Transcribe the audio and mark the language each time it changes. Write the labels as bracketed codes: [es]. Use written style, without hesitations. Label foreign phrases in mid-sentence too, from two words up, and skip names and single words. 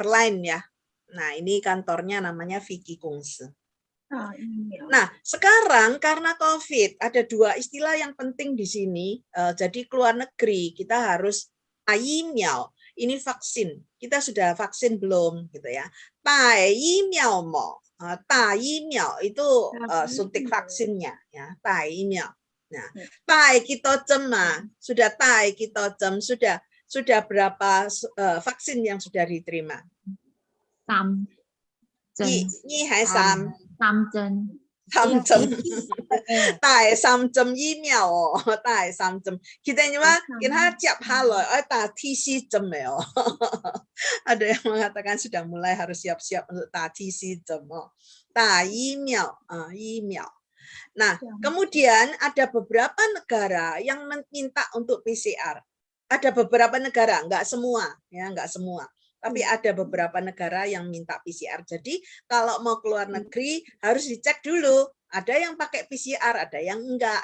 [id] Nah, ini kantornya namanya Vicky Kongsi. Nah, sekarang karena COVID ada dua istilah yang penting di sini. Jadi keluar negeri kita harus miao. Ini vaksin. Kita sudah vaksin belum gitu ya. Miao mo. Miao itu suntik vaksinnya ya. Miao. Nah, kita sudah kita sudah berapa vaksin yang sudah diterima? [hak] 3针，你係三. 3 针， 3針，打3針疫苗哦，打3 針。 [id] Kita cuma kita tiap hari TC [hak] 針ya. [id] Ada yang mengatakan sudah mulai harus siap-siap untuk TC [hak] 針哦，打疫苗疫苗。 [id] Nah, kemudian ada beberapa negara yang meminta untuk PCR. Ada beberapa negara, enggak semua, ya enggak semua. Tapi ada beberapa negara yang minta PCR. Jadi kalau mau keluar negeri harus dicek dulu. Ada yang pakai PCR, ada yang enggak.